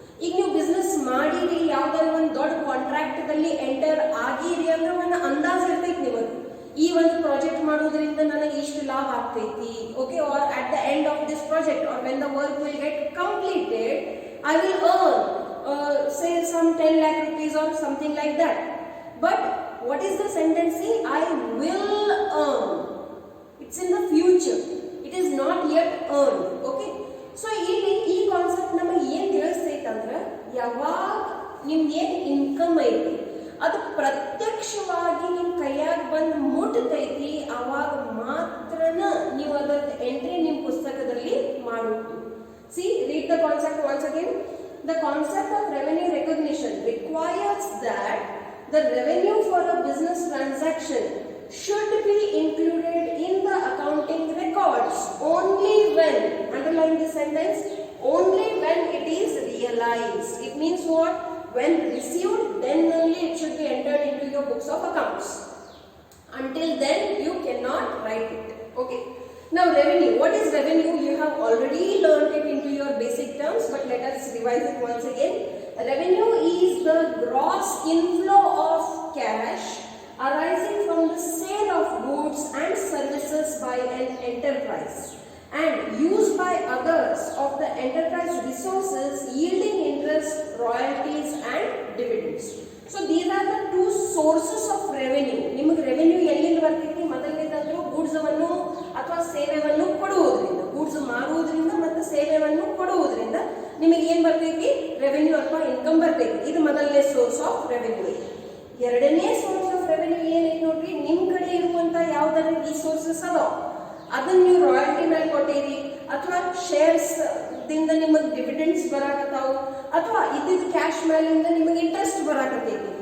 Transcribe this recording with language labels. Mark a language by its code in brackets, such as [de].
[kn] ಈಗ ನೀವು ಬಿಸ್ನೆಸ್ ಮಾಡಿರಿ, ಯಾವ್ದಾದ್ರು ಒಂದು ದೊಡ್ಡ ಕಾಂಟ್ರಾಕ್ಟ್ದಲ್ಲಿ ಎಂಟರ್ ಆಗಿರಿ ಅಂದ್ರೆ ಒಂದು ಅಂದಾಜು ಇರ್ತೈತಿ ನಿಮಗೆ, ಈ ಒಂದು ಪ್ರಾಜೆಕ್ಟ್ ಮಾಡೋದ್ರಿಂದ ನನಗೆ ಇಷ್ಟು ಲಾಭ ಆಗ್ತೈತಿ. Okay. [en] Or at the end of this project or when the work will get completed, I will earn say some 10 lakh rupees or something like that. But what is the sentence? I will earn. It's in the future. It is not yet earned. Okay. [kn] So ಈ concept ನಮಗೆ ಏನು ತಿಳಿಸ್ತೈತೆ ಅಂದ್ರೆ, ಯಾವಾಗ ನಿಮ್ಗೆ ಏನು income ಐತಿ ಅದು ಪ್ರತ್ಯಕ್ಷವಾಗಿ ನಿಮ್ಮ ಕೈಯಾಗ ಬಂದು ಮುಟ್ಟತೈತಿ, ಅವಾಗ ಮಾತ್ರನ ನೀವು ಅದರ ಎಂಟ್ರಿ ನಿಮ್ಮ ಪುಸ್ತಕದಲ್ಲಿ ಮಾಡೋದು. [en] See, read the concept once again. The concept of revenue recognition requires that the revenue for a business transaction should be included in the accounting records only when, underline this sentence, only when it is realized. It means what? When received, then only it should be entered into your books of accounts. Until then, you cannot write it. Okay. Now revenue, what is revenue? You have already learned it into your basic terms, but let us revise it once again. Revenue is the gross inflow of cash arising from the sale of goods and services by an enterprise and used by others of the enterprise resources yielding interest, royalties and dividends. So these are the 2 sources of revenue. [kn] ನಿಮಗೆ revenue ಎಲ್ಲಿಂದ ಬರ್ತೈತಿ? ಮೊದಲನೇದಾದ್ರು goods ಅನ್ನು ಅಥವಾ ಸೇವೆಯನ್ನು ಕೊಡುವುದರಿಂದ, goods ಮಾರುವುದರಿಂದ ಮತ್ತು ಸೇವೆಯನ್ನು ಕೊಡುವುದರಿಂದ ನಿಮಗೆ ಏನು ಬರ್ತೈತಿ? ರೆವೆನ್ಯೂ ಅಥವಾ ಇನ್ಕಮ್ ಬರ್ತೈತಿ. ಇದು ಮೊದಲನೇ ಸೋರ್ಸ್ ಆಫ್ ರೆವೆನ್ಯೂ. ಎರಡನೇ ಸೋರ್ಸ್ ಆಫ್ ರೆವೆನ್ಯೂ ಏನೈತಿ ನೋಡ್ರಿ, ನಿಮ್ಮ ಕಡೆ ಇರುವಂತ ಯಾವ್ದಾದ್ರು ರಿಸೋರ್ಸಸ್ ಅದಾವ, ಅದನ್ನ ನೀವು ರಾಯಲ್ಟಿ ಮೇಲೆ ಕೊಟ್ಟಿರಿ, ಅಥವಾ ಶೇರ್ಸ್ ದಿಂದ ನಿಮಗೆ ಡಿವಿಡೆಂಡ್ಸ್ ಬರಾಕತ್ತಾವು, ಅಥವಾ ಇದ್ದಿದ್ದ ಕ್ಯಾಶ್ ಮೇಲಿಂದ ನಿಮಗೆ ಇಂಟ್ರೆಸ್ಟ್ ಬರಾಕತ್ತೈತಿ.